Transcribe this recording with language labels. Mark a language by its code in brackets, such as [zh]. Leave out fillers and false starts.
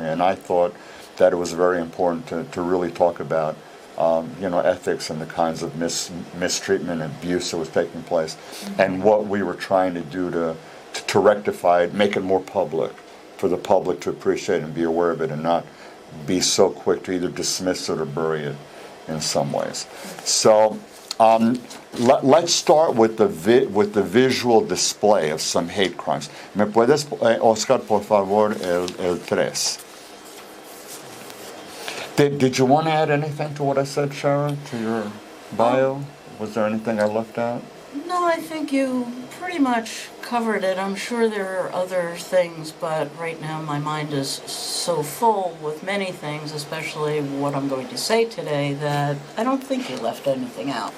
[en] And I thought that it was very important to really talk about ethics and the kinds of mistreatment and abuse that was taking place, and what we were trying to do to rectify it, make it more public, for the public to appreciate and be aware of it, and not be so quick to either dismiss it or bury it in some ways. So let's start with the visual display of some hate crimes. [es] ¿Me puedes, Oscar, por favor, el 3? [en] Did you want to add anything to what I said, Shara, to your bio? Was there anything I left out? No, I think you pretty much covered it. I'm sure there are other things, but right now my mind is so full with many things, especially what I'm going to say today, that I don't think you left anything out.